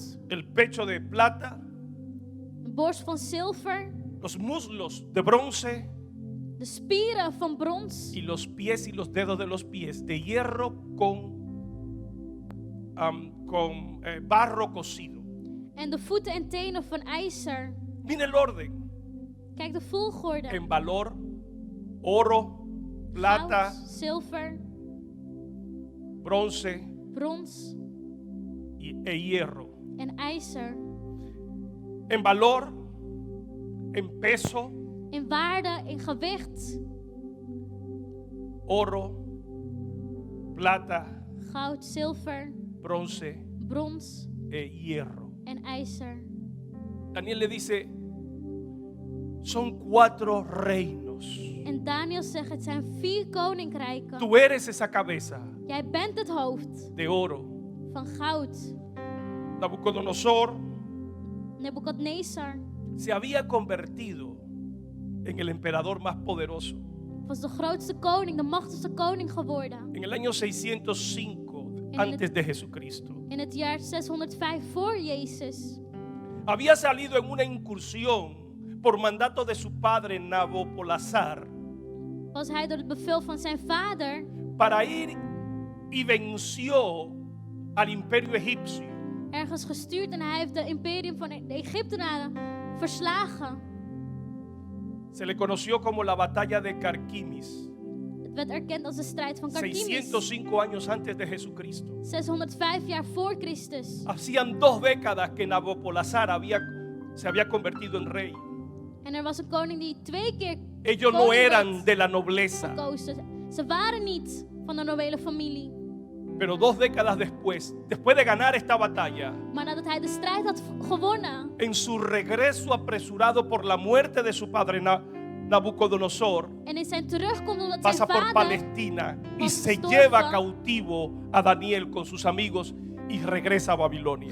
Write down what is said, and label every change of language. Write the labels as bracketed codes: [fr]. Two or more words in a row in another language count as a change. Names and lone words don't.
[es] el pecho de plata, [nl] een borst van zilver, [es] los muslos de bronce [nl] de spieren van brons [es] y los pies y los dedos de los pies de hierro con barro cocido. [nl] en de voeten en tenen van ijzer. [es] Mira el orden. [nl] Kijk de volgorde. [es] En valor, oro, plata, [nl] Goud, zilver, [es] bronce [nl] brons [es] e hierro. [nl] en ijzer. [es] En valor, en peso, [nl] In waarde, in gewicht. [es] oro, plata, [nl] Goud, zilver, [es] bronce [nl] brons [es] e hierro. [nl] en ijzer. [es] Daniel le dice, son 4 reinos. [nl] En Daniel zegt, het zijn 4 koninkrijken. [es] Tú eres esa cabeza [nl] Jij bent het hoofd [es] de oro. [nl] van goud. [es] Nabucodonosor [nl] Nebuchadnezzar [es] se había convertido en el emperador más poderoso. [nl] was de grootste koning, de machtigste koning geworden. [es] En el año 605 antes de Jesucristo. [nl] In het jaar 605 voor Jezus. [es] Había salido en una incursión por mandato de su padre Nabopolassar [nl] Was hij door het bevel van zijn vader [es] para ir y venció al imperio egipcio. [nl] ergens gestuurd en hij heeft de imperium van de Egyptenaren verslagen. [es] Se le conoció como la batalla de Carquemis, [nl] Het werd erkend als de strijd van Carquemis. [es] 605 años antes de Jesucristo. [nl] 605 jaar voor Christus. [es] Hacían 2 décadas que Nabopolassar se había convertido en rey. [nl] En er was een koning die 2 keer [es] Ellos no [nl] koning [es] eran [nl] werd [es] de la nobleza, [nl] gekozen. Ze waren niet van de nobele familie. [es] pero 2 décadas después de ganar esta batalla, [nl] Maar nadat hij de strijd had gewonnen, [es] en su regreso apresurado por la muerte de su padre Nabucodonosor [nl] En in zijn terugkomst omdat zijn [es] pasa por [nl] vader [es] Palestina y [nl] was [es] se [nl] gestorven. [es] lleva cautivo a Daniel con sus amigos y regresa a Babilonia.